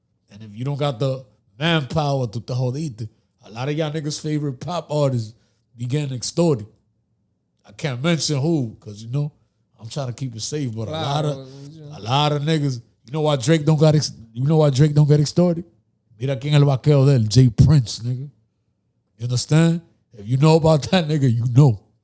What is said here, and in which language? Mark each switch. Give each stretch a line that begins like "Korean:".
English: And if you don't got the manpower to
Spanish: te jodite,
English: a lot of y'all niggas' favorite pop artists be getting extorted. I can't mention who, because, you know, I'm trying to keep it safe, but a lot of niggas, you know why Drake don't get extorted?
Spanish: Mira quién el vaquero de él, J Prince, nigga.
English: You understand? If you know about that nigga, you know.